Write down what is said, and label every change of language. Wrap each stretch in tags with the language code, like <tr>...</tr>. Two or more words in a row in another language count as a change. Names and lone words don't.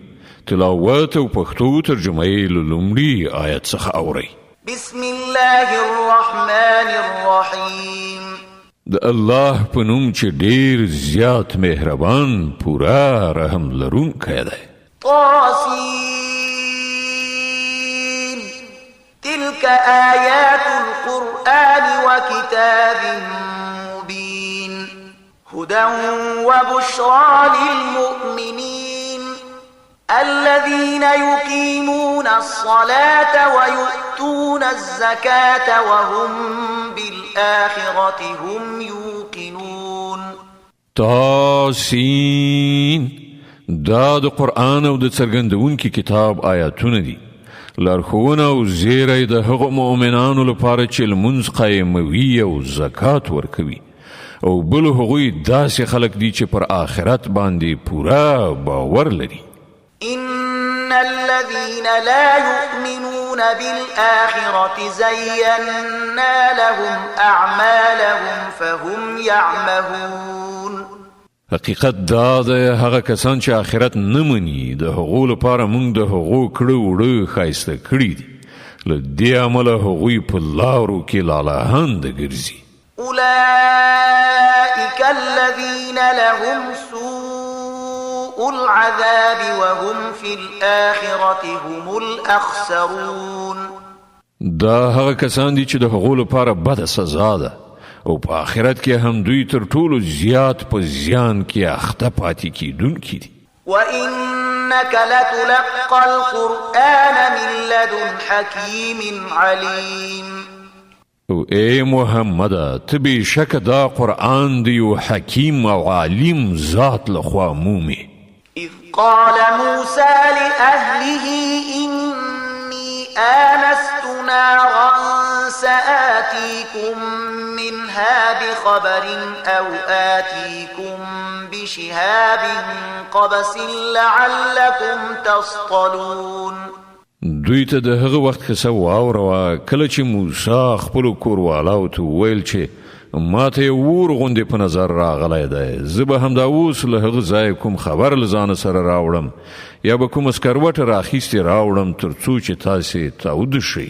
<ps>تلاوت او پښتو ترجمه یې له لومړي آیت څخه اورئ.</ps> <ar>بسم الله الرحمن الرحیم.</ar> <ps>د الله په نوم چې ډیر زیات مهربان پورا رحم لرونکی دی.</ps> <ar>طاسین تلك آیات القرآن وكتاب مبین هدى وبشرى للمؤمنين الذين يقيمون الصلاة ويؤتون الزكاة وهم بالآخرة هم يوقنون.</ar> <ps>طاسین دا د قرآن او د څرګندونکي کتاب آیاتونه دي. لارښوونه او زیری د هغو مؤمنانو لپاره چې لمونځ قایموي او زکات ورکوي، او بل هغوی داسې خلک دي چې پر آخرت باندې پورا باور لري.</ps> <ar>إن الذين لا يؤمنون بالآخرة زينا لهم أعمالهم فهم يعمهون.</ar> <ps>حقیقت دا ده هغه کسان چې آخرت نه مني د هغو لپاره موږ د هغو کړه وړه ښایسته کړي دي. له دې امله هغوی په لارو کې لالهانده ګرځي.</ps> <ar>أولئك الذين لهم سوء العذاب وهم في الآخرة هم الأخسرون.</ar> <ps>دا هغه کسان دي چې د هغو لپاره بده سزا ده او په آخرت کې هم دوی تر ټولو زیات په زیان کې اخته پاتې کیدونکي دي.</ps> <ar>وإنك لتلقى القرآن من لدن حكيم عليم.</ar> <ps>او اے محمد ته بېشکه دا قرآن دی یو حکیم او عالم ذات لخوا مومي.</ps> <ar>إذ قال موسى لأهله إني آنست نارا سآتيكم منها بخبر أو آتيكم بشهاب قبس لعلكم تصطلون.</ar> <ps>دوی ته د هغه وخت قصه واوروه کله چې موسی خپلو کوروالاو ته وویل چې ما ته یې اور غوندې په نظر راغلی دی، زه به همدا اوس له هغه ځایه کوم خبر له ځانه سره راوړم یا به کومه سکروټه راخیستې راوړم تر څو چې تاسې تاوده شئ.</ps>